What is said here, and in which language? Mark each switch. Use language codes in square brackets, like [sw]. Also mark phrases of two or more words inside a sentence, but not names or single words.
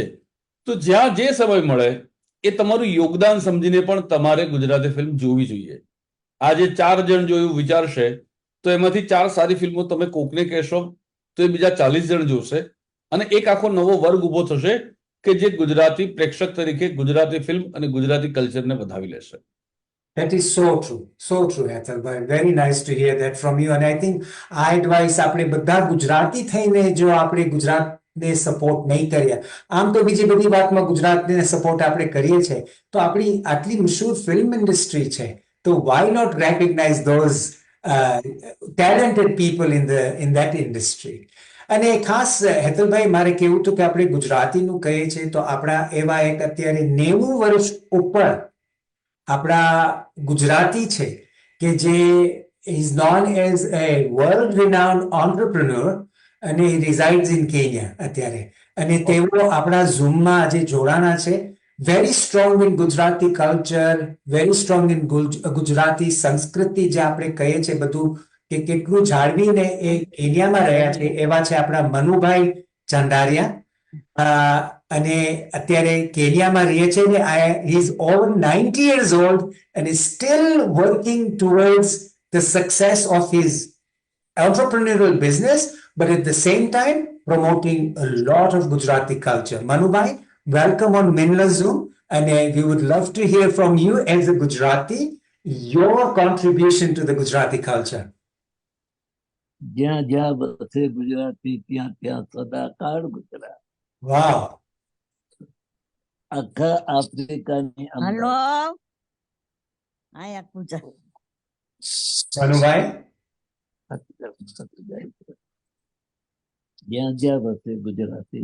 [gu] તો જ્યાં જે સમય મળે એ તમારું યોગદાન સમજીને પણ તમારે ગુજરાતી ફિલ્મ જોવી જોઈએ. આજે 4 જણ જોયું વિચારશે તો એમાંથી 4 સારી ફિલ્મો તમે કોકને કહેશો તો એ બીજા 40 જણ જોશે અને એક આખો નવો વર્ગ ઉભો થશે કે જે ગુજરાતી પ્રેક્ષક તરીકે ગુજરાતી ફિલ્મ અને ગુજરાતી કલ્ચરને વધાવી લેશે. [en] That is so true, Hethalbhai. Very nice to hear that from you. And I think [gu] આ એડવાઇસ આપણે બધા ગુજરાતી થઈને જો આપણે ગુજરાતને સપોર્ટ નહીં કર્યા, આમ તો બીજી બધી વાતમાં ગુજરાતને સપોર્ટ આપણે કરીએ છીએ, તો આપણી આટલી મશહૂર [en] film industry [gu] છે, તો [en] why not recognize those talented people in that industry? [gu] અને ખાસ હેતલભાઈ મારે કહેવું હતું કે આપણે ગુજરાતીનું કહીએ છીએ તો આપણા એવા એક અત્યારે 90 વર્ષ ઉપર આપણા ગુજરાતી છે કે જે [en] is known as a world renowned entrepreneur [gu] અને [en] he resides in Kenya [gu] અત્યારે, અને તેઓ આપણા ઝૂમમાં આજે જોડાણા છે. [en] very strong in Gujarati culture, very strong in [gu] ગુજરાતી સંસ્કૃતિ જે આપણે કહીએ છીએ બધું કે કેટલું જાળવીને એ કેન્યામાં રહ્યા છે, એવા છે આપણા મનુભાઈ ચંદારિયા. અને અત્યારે કેન્યામાં રહે છે ને [en] he is over 90 years old and is still working towards the success of his entrepreneurial business, but at the same time promoting a lot of Gujarati culture. Manubhai, welcome on Minla Zoom, and we would love to hear from you as a Gujarati, your contribution to the Gujarati culture. [gu] જ્યાં જ્યાં વસે ગુજરાતી ત્યાં ત્યાં સદાકાળ ગુજરાત. [en] Wow. [gu] આખા આફ્રિકાની હલો આયા પૂજા Manubhai? જ્યાં જ્યાં વસે ગુજરાતી